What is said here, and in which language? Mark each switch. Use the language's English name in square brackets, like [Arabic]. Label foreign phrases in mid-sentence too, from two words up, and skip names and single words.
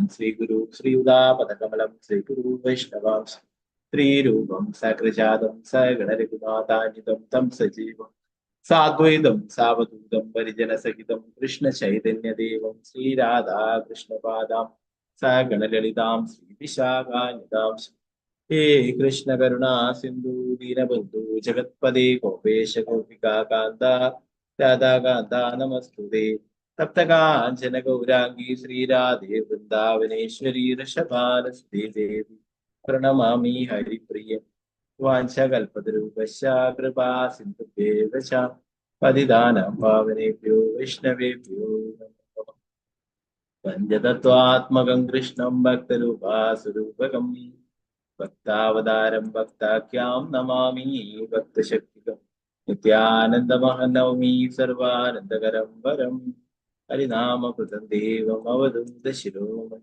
[Sanskrit] ശ്രീഗുരു ശ്രീയുതാപദകമലം ശ്രീഗുരു വൈഷ്ണവാംശ ശ്രീരൂപം സകൃജാതം സഗണരഘുനാഥാന്വിതം തം സജീവം സാദ്വൈതം സാവധൂതം പരിജനസഹിതം കൃഷ്ണചൈതന്യദേവം ശ്രീരാധാ കൃഷ്ണപാദാം സഗണലളിതാം ശ്രീവിശാഖാന്വിതാം ഹേ കൃഷ്ണ കരുണാ സിന്ധു ദീനബന്ധു ജഗത്പദേ ഗോപേശ ഗോപികാ കാന്ത രാധാകാന്ത നമസ്തുതേ. തപ്തകാഞ്ചന ഗൗരാംഗീ ശ്രീരാധേ വൃന്ദാവനേശ്വരി ഋഷഭാനസ്തേ ദേവി പ്രണമാമി ഹരിപ്രിയ. വാഞ്ചകൽപതരൂപശ്ച കൃപാ സിന്ധുഭ്യേവ ച പതിതാനാം പാവനേഭ്യോ വൈഷ്ണവേഭ്യോ നമോ. പഞ്ചതത്വാത്മകം കൃഷ്ണം ഭക്തരൂപാസുരൂപകം ഭക്താവതാരം ഭക്താഖ്യാം നമാമി ഭക്തശക്തികം. നിത്യാനന്ദമഹനൗമി സർവാനന്ദകരം വരം ഹരിനാമകൃതം ദേവം അവധൂത ശിരോമണി.